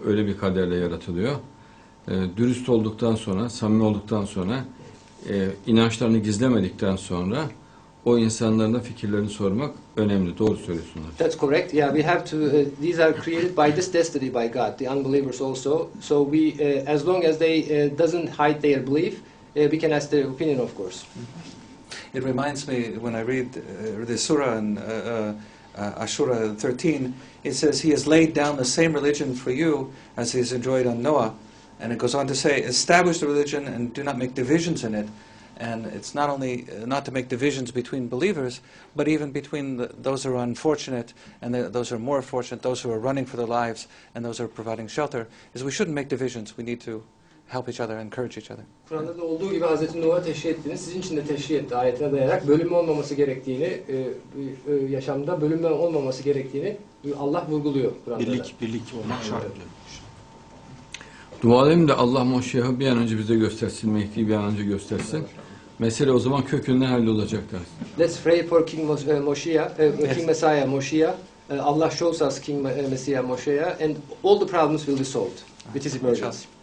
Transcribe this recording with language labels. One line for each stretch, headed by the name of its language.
Turkish: Öyle bir kaderle yaratılıyor. Dürüst olduktan sonra, samimi olduktan sonra, inançlarını gizlemedikten sonra o insanların da fikirlerini sormak önemli. Doğru söylüyorsunuz.
English: That's correct. Yeah, we have to. These are created by this destiny by God. The unbelievers also. So we, as long as they doesn't hide their belief, we can ask their opinion, of course. It reminds me when I read the surah in Ashura 13, it says, He has laid down the same religion for you as He has enjoyed on Noah. And it goes on to say, establish the religion and do not make divisions in it. And it's not only not to make divisions between believers, but even between those who are unfortunate and those who are more fortunate, those who are running for their lives and those who are providing shelter, is we shouldn't make divisions. We need to help each other, encourage each other.
Turkish: Kur'an'da da olduğu gibi Hazreti Nuh'a teşhir ettiğini, sizin için de teşhir etti ayetine dayarak bölünme olmaması gerektiğini, yaşamda bölünme olmaması gerektiğini Allah vurguluyor Kur'an'da. Birlik olmak şart diyor. Dua edelim de Allah Moşiyah'ı bir an önce bize göstersin, Mehdi'yi bir an önce göstersin. Mesele o zaman kökünden hallolacak dersin.
English: Let's pray for King Moshiach, King Messiah Moshiach. Allah shows us King Messiah Moshiach, and all the problems will be solved with His emergence.